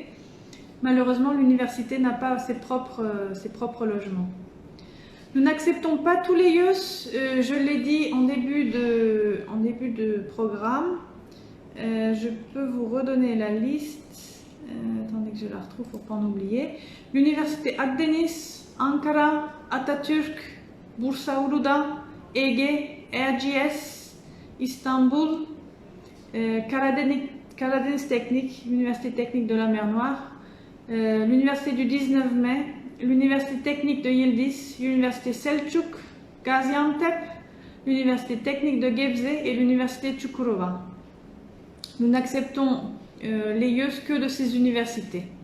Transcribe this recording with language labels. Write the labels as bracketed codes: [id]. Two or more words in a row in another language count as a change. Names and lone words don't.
[fr] Malheureusement, l'université n'a pas ses propres logements. Nous n'acceptons pas tous les YÖS, je l'ai dit en début de programme. Je peux vous redonner la liste. Attendez que je la retrouve pour ne pas en oublier. L'université Akdeniz, Ankara, Atatürk, Bursa Uludağ, Ege, Erciyes, Istanbul, Karadeniz Teknik, l'université technique de la mer Noire, l'université du 19 mai, l'université technique de Yildiz, l'université Selçuk, Gaziantep, l'université technique de Gebze et l'université Çukurova. Nous n'acceptons les YÖS que de ces universités.